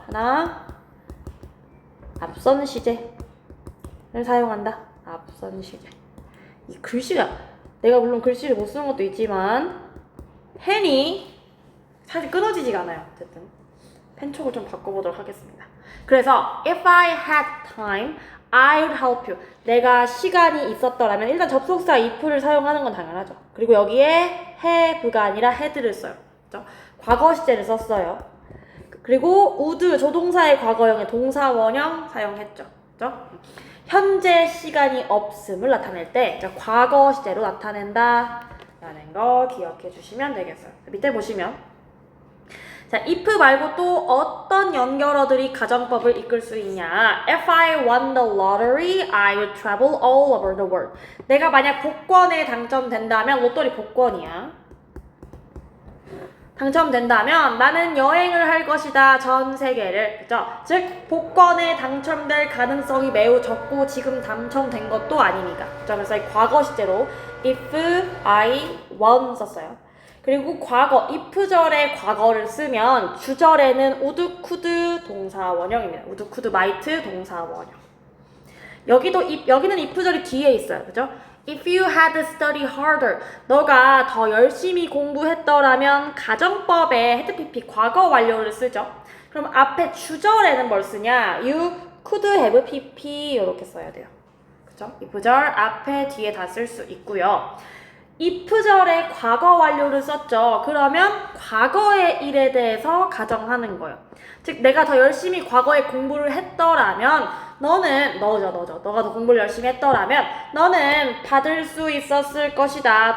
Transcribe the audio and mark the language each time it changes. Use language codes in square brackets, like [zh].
[ko] 하나, 앞선 시제를 사용한다. 앞선 시제. 이 글씨가, 내가 물론 글씨를 못 쓰는 것도 있지만 펜이 사실 끊어지지가 않아요. 어쨌든 펜촉을 좀 바꿔보도록 하겠습니다. [en] 그래서 if I had time, I would help you. [ko] 내가 시간이 있었더라면, 일단 접속사 if를 사용하는 건 당연하죠. 그리고 여기에 have가 아니라 had를 써요. 그렇죠? 과거 시제를 썼어요. 그리고 would, 조동사의 과거형의 동사 원형 사용했죠. 그렇죠? 현재 시간이 없음을 나타낼 때 과거 시제로 나타낸다 라는 거 기억해 주시면 되겠어요. 밑에 보시면, 자, if 말고 또 어떤 연결어들이 가정법을 이끌 수 있냐? [en] If I won the lottery, I would travel all over the world. [ko] 내가 만약 복권에 당첨된다면, 로또리 복권이야. 당첨된다면 나는 여행을 할 것이다. 전 세계를. 그죠? 즉, 복권에 당첨될 가능성이 매우 적고 지금 당첨된 것도 아니니까. 그죠? 그래서 이 과거 시제로 [en] if I won [ko] 썼어요. 그리고 과거, if절에 과거를 쓰면 주절에는 would, could 동사 원형입니다. would, could, might 동사 원형. 여기는 if절이 뒤에 있어요. 그죠? [en] If you had studied harder, [ko] 너가 더 열심히 공부했더라면, 가정법에 had pp 과거 완료를 쓰죠. 그럼 앞에 주절에는 뭘 쓰냐? [en] You could have pp [ko] 이렇게 써야 돼요. 그죠? if절 앞에 뒤에 다 쓸 수 있고요. if절에 과거 완료를 썼죠. 그러면 과거의 일에 대해서 가정하는 거예요. 즉, 내가 더 열심히 과거에 공부를 했더라면, 너가 더 공부를 열심히 했더라면 너는 받을 수 있었을 것이다.